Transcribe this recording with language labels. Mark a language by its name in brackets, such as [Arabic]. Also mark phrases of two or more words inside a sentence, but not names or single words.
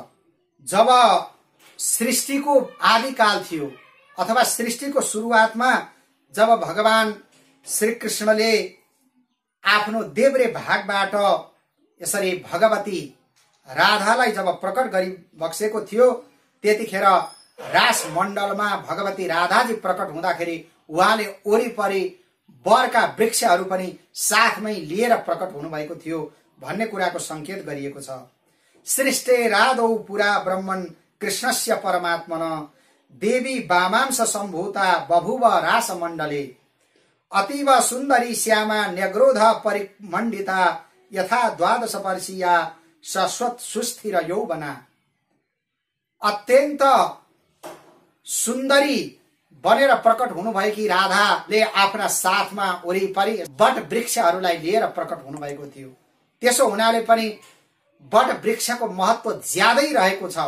[Nepali] जब सृष्टिको आदिकाल थियो अथवा सृष्टिको सुरुवातमा जब भगवान श्री कृष्णले आफ्नो देब्रे भागबाट यसरी भगवती राधालाई जब प्रकट गरी बक्सेको थियो, त्यतिखेर रास मण्डलमा भगवती राधाजी प्रकट हुँदाखेरि उहाँले वरिपरि वरका वृक्षहरू पनि साथमै लिएर प्रकट हुनुभएको थियो भन्ने कुराको संकेत गरिएको छ। [Sanskrit] सृष्टे राधौ पुरा ब्रह्मन् कृष्णस्य परमात्मन देवी वामांश सम्भूता बभुव रास मण्डले अतीव सुन्दरी श्यामा न्यग्रोध परिमण्डिता यथा 12 वर्षीया शाश्वत सुस्थिर यौवना। [Nepali] अत्यन्त सुन्दरी बनेर प्रकट हुनुभएकी राधाले आफ्ना साथमा वरिपरि वट वृक्षहरूलाई लिएर प्रकट हुनुभएको थियो। त्यसो हुनाले पनि वट वृक्षको महत्व ज्यादै रहेको छ।